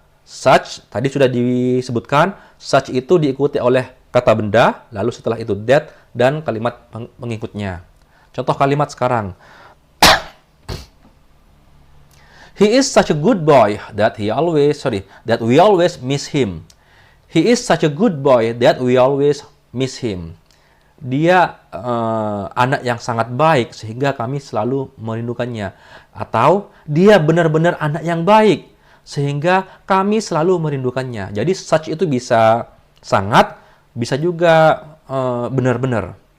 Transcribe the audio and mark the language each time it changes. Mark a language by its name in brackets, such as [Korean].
[Indonesian] Such, tadi sudah disebutkan, such itu diikuti oleh kata benda, lalu setelah itu that, dan kalimat pengikutnya. Contoh kalimat sekarang. [English] He is such a good boy that we always miss him. He is such a good boy that we always miss him. [Indonesian] Dia anak yang sangat baik sehingga kami selalu merindukannya. Atau dia benar-benar anak yang baik sehingga kami selalu merindukannya. Jadi such itu bisa sangat, bisa juga benar-benar.